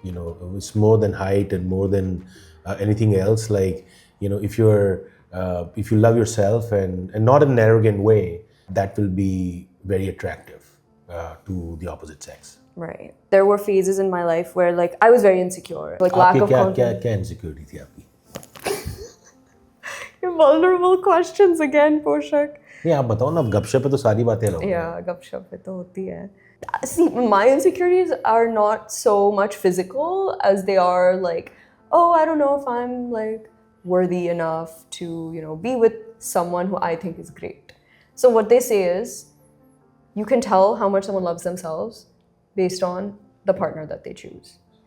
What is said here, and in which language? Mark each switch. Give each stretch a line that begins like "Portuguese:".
English: It's more than height and more than anything else. If you love yourself and not in an arrogant way, that will be very attractive to the opposite sex. Right. There were phases in my life where I was very insecure, lack of confidence.
Hindi: क्या insecurity थी आपकी?
English: Your vulnerable questions again, Poshak.
Hindi: नहीं, आप बताओ ना, अब गपशप पे तो सारी बातें लोग. Yeah, गपशप पे तो होती है.
English: See, my insecurities are not so much physical as they are oh, I don't know if I'm worthy enough to be with someone who I think is great. So what they say is, you can tell how much someone loves themselves based on the partner that they choose.